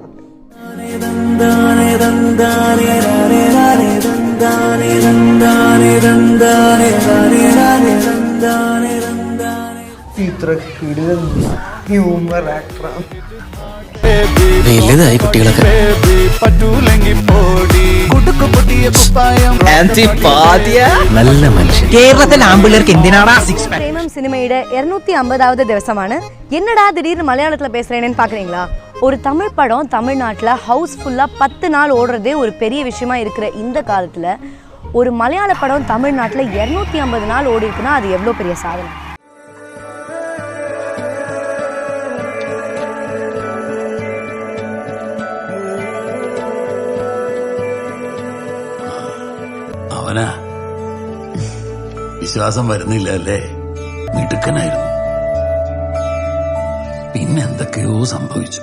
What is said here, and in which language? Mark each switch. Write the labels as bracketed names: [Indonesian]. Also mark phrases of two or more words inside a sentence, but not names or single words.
[Malayalam] വലുതായി കുട്ടികളൊക്കെ. നല്ല മനുഷ്യൻ. കേരളത്തിലെ ആമ്പിള്ളേർക്ക് എന്തിനാടാ [English] six pack? [Malayalam] പ്രേമം സിനിമയുടെ 250வது ദിവസമാണ്. [Tamil] என்னடா திடீர்னு மலையாளத்தில் பேசுகிறேன்னு பார்க்குறீங்களா? ஒரு தமிழ் படம் தமிழ்நாட்டில் ஹவுஸ்ஃபுல்லாக 10 நாள் ஓடுறதே ஒரு பெரிய விஷயமா இருக்கிற இந்த காலத்தில் ஒரு மலையாள படம் தமிழ்நாட்டில் 250 நாள் ஓடி இருக்குன்னா அது எவ்வளோ பெரிய சாதனை. [Malayalam] അവനാ വിശ്വാസം വരുന്നില്ല അല്ലേ? മിടുക്കനായിരുന്നു. പിന്നെന്തൊക്കെയോ സംഭവിച്ചു.